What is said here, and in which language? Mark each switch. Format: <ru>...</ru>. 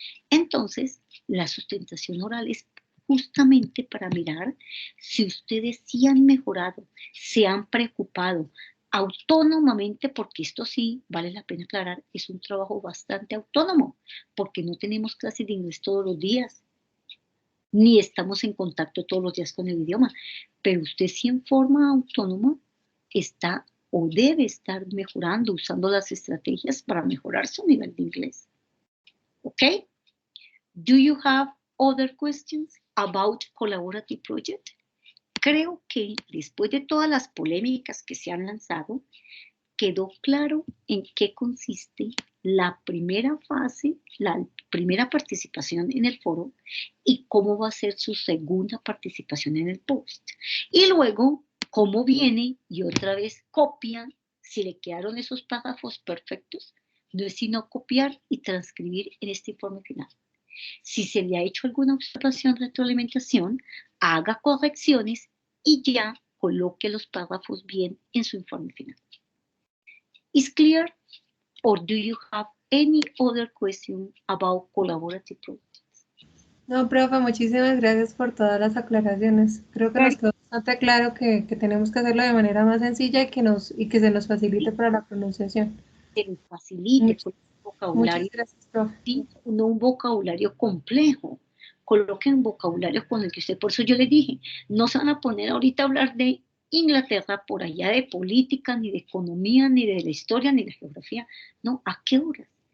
<es>Entonces, la sustentación oral es justamente para mirar si ustedes sí han mejorado, se han preocupado autónomamente, porque esto sí, vale la pena aclarar, es un trabajo bastante autónomo, porque no tenemos clases de inglés todos los días, ni estamos en contacto todos los días con el idioma, pero usted sí en forma autónoma está o debe estar mejorando, usando las estrategias para mejorar su nivel de inglés. ¿Ok?</es> <en>Do you have other questions about collaborative project?</en> <es>Creo que después de todas las polémicas que se han lanzado, quedó claro en qué consiste la primera fase, la primera participación en el foro y cómo va a ser su segunda participación en el post. Y luego, cómo viene y otra vez copia, si le quedaron esos párrafos perfectos, no es sino copiar y transcribir en este informe final. Si se le ha hecho alguna observación, retroalimentación, haga correcciones y ya coloque los párrafos bien en su informe final.</es> <en>Is clear? Or do you have any other question about collaborative projects?</en> <es>No, profe, muchísimas gracias por todas las aclaraciones. Creo que nos quedó bastante claro que tenemos que hacerlo de manera más sencilla y que se nos facilite para la pronunciación. Que les facilite con un vocabulario, Muchas gracias, profe. no un vocabulario complejo. Coloquen un vocabulario con el que usted, por eso yo le dije, no se van a poner ahorita a hablar de Inglaterra por allá de política, ni de economía, ni de la historia, ni de la geografía. No, ¿a qué horas?</es>